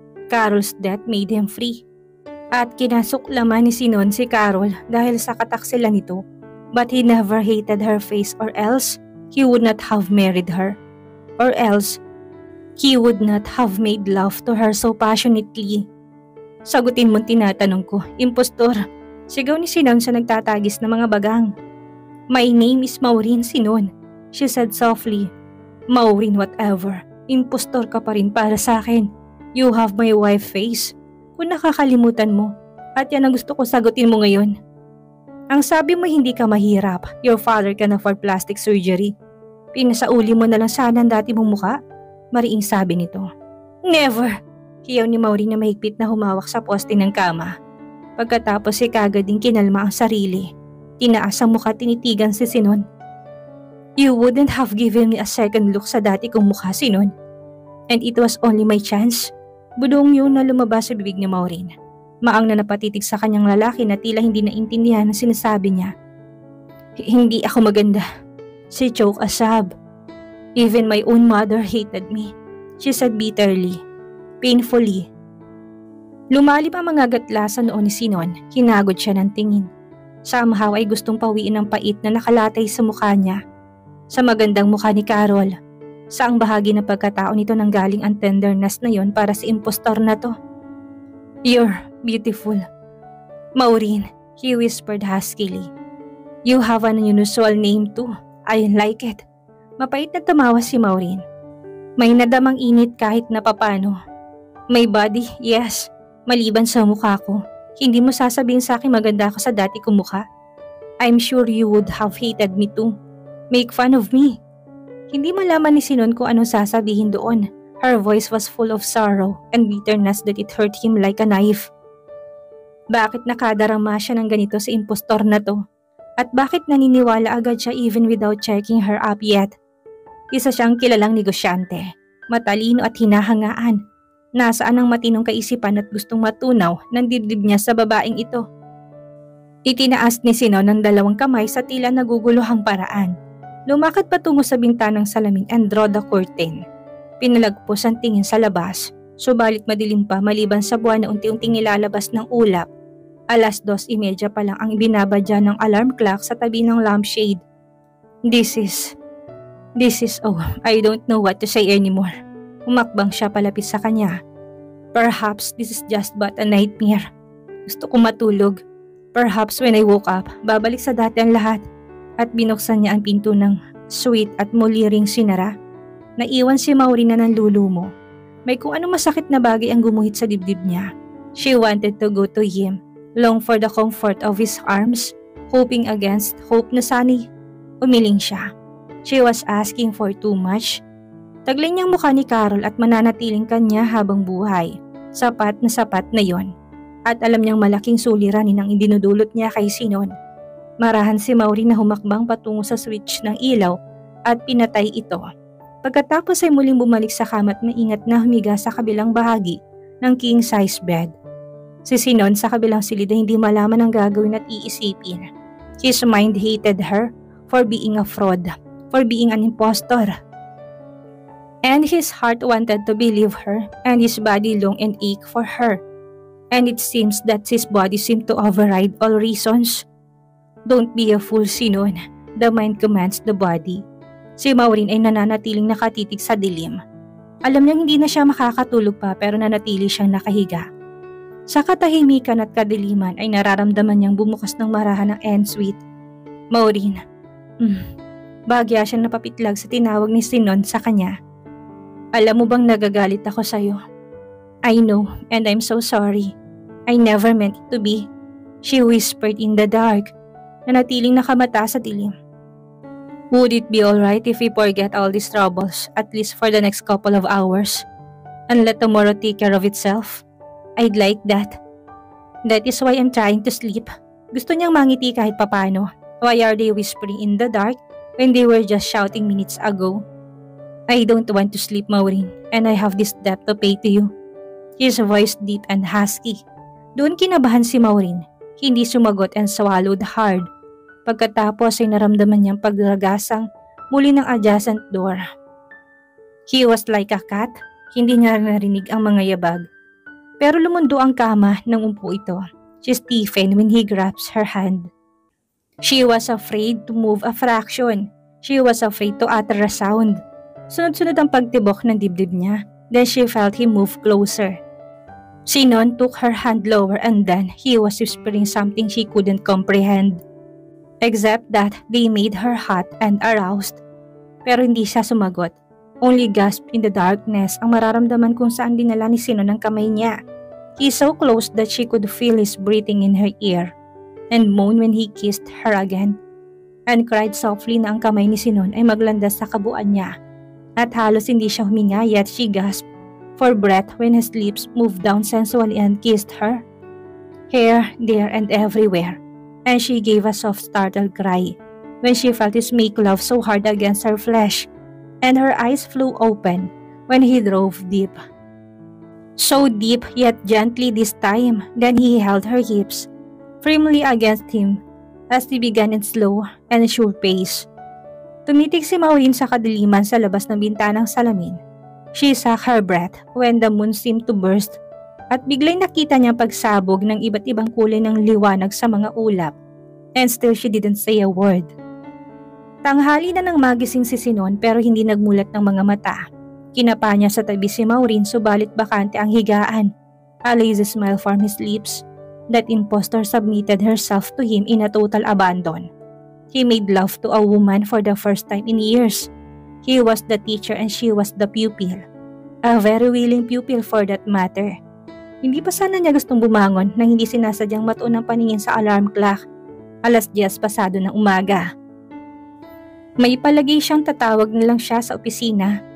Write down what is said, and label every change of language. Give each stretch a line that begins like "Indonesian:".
English: Carol's death made him free.
Filipino: At kinasuklaman ni Sinon si Carol dahil sa kataksila nito.
English: But he never hated her face or else he would not have married her. Or else he would not have made love to her so passionately.
Filipino: Sagutin mo'ng tinatanong ko, impostor. Sigaw ni Sinon sa nagtatagis na mga bagang.
English: My name is Maureen Sinon, she said softly.
Filipino: Maureen whatever, impostor ka pa rin para sa akin.
English: You have my wife face.
Filipino: Kung nakakalimutan mo, at yan ang gusto ko sagutin mo ngayon. Ang sabi mo hindi ka mahirap,
English: your father can afford plastic surgery.
Filipino: Pinasauli mo na lang sana ang dati mong muka, mariing sabi nito.
English: Never!
Filipino: Hiyaw ni Maureen na mahigpit na humawak sa poste ng kama. Pagkatapos si kagad din kinalma ang sarili. Tinaas ang mukha tinitigan si Sinon.
English: You wouldn't have given me a second look
Filipino: sa dati kong mukha,
English: Sinon. And it was only my chance.
Filipino: Budong yun na lumabas sa bibig ni Maureen. Maang na napatitig sa kanyang lalaki na tila hindi naintindihan ang sinasabi niya. Hindi ako maganda.
English: She choked a sob. Even my own mother hated me, she said bitterly, painfully.
Filipino: Lumalim ang mga gatla sa noo ni Sinon, hinagod siya ng tingin. Somehow ay gustong pawiin ang pait na nakalatay sa mukha niya. Sa magandang mukha ni Carol, saang bahagi ng pagkatao nito nanggaling ang tenderness na yon para sa impostor na to?
English: You're beautiful. Maureen, he whispered huskily. You have an unusual name too. I like it.
Filipino: Mapait na tumawa si Maureen. May nadamang init kahit na papano.
English: My body, yes.
Filipino: Maliban sa mukha ko. Hindi mo sasabihin sa akin maganda ako sa dati kong mukha.
English: I'm sure you would have hated me too. Make fun of me.
Filipino: Hindi malaman ni Sinon kung anong sasabihin doon.
English: Her voice was full of sorrow and bitterness that it hurt him like a knife.
Filipino: Bakit nakadarama siya ng ganito sa impostor na to? At bakit naniniwala agad siya
English: even without checking her up yet?
Filipino: Isa siyang kilalang negosyante, matalino at hinahangaan. Nasaan ang matinong kaisipan at gustong matunaw ng dibdib niya sa babaeng ito? Itinaas ni Sinon ng 2 kamay sa tila naguguluhang paraan. Lumakad patungo sa bintanang salamin
English: and draw the curtain.
Filipino: Pinalagpos ang tingin sa labas, subalit madilim pa maliban sa buwan na unti-unting nilalabas ng ulap. 2:30 pa lang ang binabadya ng alarm clock sa tabi ng lampshade.
English: This is, I don't know what to say anymore.
Filipino: Umakbang siya palapit sa kanya.
English: Perhaps this is just but a nightmare.
Filipino: Gusto ko matulog.
English: Perhaps when I woke up,
Filipino: babalik sa dati ang lahat. At binuksan niya ang pinto ng sweet at muli ring sinara. Naiwan si Maureen na nanlulumo. May kung anong masakit na bagay ang gumuhit sa dibdib niya.
English: She wanted to go to him, long for the comfort of his arms, hoping against hope
Filipino: na sana'y umiling siya.
English: She was asking for too much.
Filipino: Taglay niyang mukha ni Carol at mananatiling kanya habang buhay. Sapat na yon. At alam niyang malaking suliranin ang idinudulot niya kay Sinon. Marahan si Maureen na humakbang patungo sa switch ng ilaw at pinatay ito. Pagkatapos ay muling bumalik sa kama at maingat na humiga sa kabilang bahagi ng king-size bed. Si Sinon sa kabilang silid ay hindi malaman ang gagawin at iisipin.
English: His mind hated her for being a fraud, for being an impostor. And his heart wanted to believe her and his body longed and ached for her. And it seems that his body seemed to override all reasons. Don't be a fool, Sinon. The mind commands the body.
Filipino: Si Maureen ay nananatiling nakatitig sa dilim. Alam niyang hindi na siya makakatulog pa pero nanatili siyang nakahiga. Sa katahimikan at kadiliman ay nararamdaman niyang bumukas ng marahan ng ensuite. Maureen. Bagya siyang napapitlag sa tinawag ni Sinon sa kanya. Alam mo bang nagagalit ako sa'yo?
English: I know and I'm so sorry. I never meant it to be. She whispered in the dark.
Filipino: Nanatiling nakamata sa dilim.
English: Would it be alright if we forget all these troubles at least for the next couple of hours and let tomorrow take care of itself? I'd like that. That is why I'm trying to sleep.
Filipino: Gusto niyang mangiti kahit papano.
English: Why are they whispering in the dark when they were just shouting minutes ago? I don't want to sleep, Maureen, and I have this debt to pay to you. His voice deep and husky.
Filipino: Doon kinabahan si Maureen. Hindi sumagot
English: and swallowed hard.
Filipino: Pagkatapos ay naramdaman niyang pagragasang muli ng adjacent door.
English: He was like a cat.
Filipino: Hindi niya narinig ang mga yabag. Pero lumundo ang kama nang umpo ito.
English: She stiffened when he grabs her hand. She was afraid to move a fraction. She was afraid to utter a sound.
Filipino: Sunod-sunod ang pagtibok ng dibdib niya.
English: Then she felt him move closer. Sinon took her hand lower and then he was whispering something she couldn't comprehend. Except that they made her hot and aroused.
Filipino: Pero hindi siya sumagot.
English: Only gasped in the darkness
Filipino: ang mararamdaman kung saan dinala ni Sinon ang kamay niya.
English: He so close that she could feel his breathing in her ear. And moaned when he kissed her again. And cried softly
Filipino: na ang kamay ni Sinon ay maglandas sa kabuuan niya. At halos hindi siya huminga
English: yet she gasped for breath when his lips moved down sensually and kissed her. Here, there, and everywhere. And she gave a soft startled cry when she felt his make love so hard against her flesh. And her eyes flew open when he drove deep. So deep yet gently this time. Then he held her hips firmly against him as they began in slow and sure pace.
Filipino: Tumitig si Maureen sa kadiliman sa labas ng bintanang salamin.
English: She sucked her breath when the moon seemed to burst
Filipino: at biglang nakita niyang pagsabog ng iba't ibang kulay ng liwanag sa mga ulap.
English: And still she didn't say a word.
Filipino: Tanghali na nang magising si Sinon pero hindi nagmulat ng mga mata. Kinapa niya sa tabi si Maureen subalit bakante ang higaan.
English: A lazy smile from his lips. That impostor submitted herself to him in a total abandon. He made love to a woman for the first time in years. He was the teacher and she was the pupil. A very willing pupil for that matter.
Filipino: Hindi pa sana niya gustong bumangon nang hindi sinasadyang matuon ang paningin sa alarm clock. 10:00 pasado ng umaga. May palagay siyang tatawag na lang siya sa opisina.